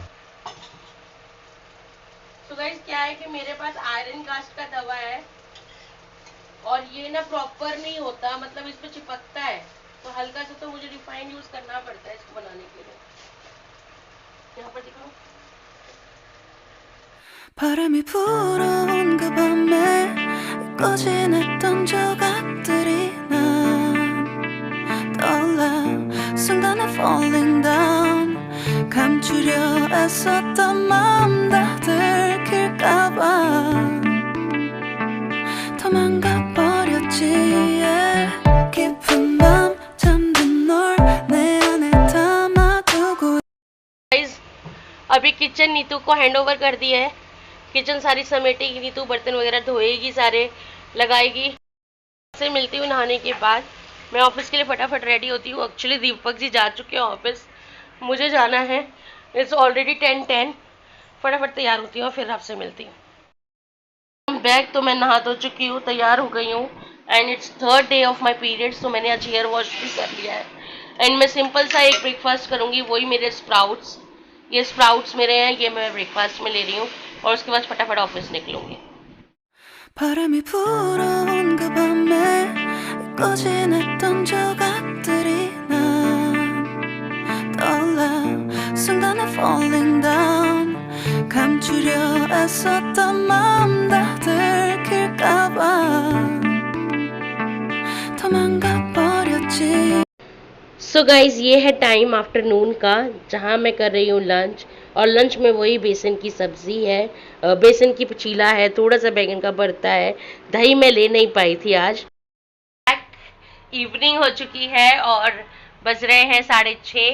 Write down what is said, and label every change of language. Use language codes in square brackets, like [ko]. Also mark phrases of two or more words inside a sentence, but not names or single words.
[hi] तो गाइस क्या है कि मेरे पास [en] iron cast [hi] का तवा है, और ये ना प्रॉपर नहीं होता, मतलब इस पे चिपकता है, तो हल्का सा तो मुझे रिफाइंड यूज करना पड़ता है इसको बनाने के लिए। यहाँ पर दिखाओ। [ko] 바람이 불어온 그 밤에 꺼진했던 조각들이 난 떠올라 순간에 [en] falling down [ko] 감추려 애썼던 마음 다 들킬까봐 도망가 버렸지 yeah. 깊은 밤 잠든 널 내 안에 담아두고 [hi] गाइस अभी किचन नीतू को [en] hand over [hi] कर दिया है। किचन सारी समेटेगी नीतू, बर्तन वगैरह धोएगी, सारे लगाएगी। से मिलती हूँ नहाने के बाद। मैं ऑफिस के लिए फटाफट रेडी होती हूँ। एक्चुअली दीपक जी जा चुके हैं ऑफिस, मुझे जाना है। [en] It's already 10:10. [hi] फटाफट तैयार होती हूँ और फिर आपसे मिलती हूँ। बैग तो मैं नहा धो चुकी हूँ, तैयार हो गई हूँ, [en] and it's 3rd day of my periods. [hi] तो मैंने आज [en] hair wash [hi] भी कर लिया है, एंड मैं सिंपल सा एक ब्रेकफास्ट करूँगी, वही मेरे स्प्राउट्स। ये स्प्राउट्स मेरे हैं, ये मैं ब्रेकफास्ट में ले रही हूँ, और उसके बाद फटाफट ऑफिस निकलूंगी। [ko] 바람이 불어온 그 밤에 꺼진했던 조각들이 난 떠올라 순간에 [en] falling down [ko] 감추려 애썼던 마음 다 들킬까봐 도망가 버렸지। [hi] सो गाइज, ये है [en] time afternoon [hi] का, जहाँ मैं कर रही हूँ लंच, और लंच में वही बेसन की सब्जी है, बेसन की चीला है, थोड़ा सा बैगन का भरता है। दही मैं ले नहीं पाई थी आज। इवनिंग हो चुकी है और बज रहे हैं 6:30।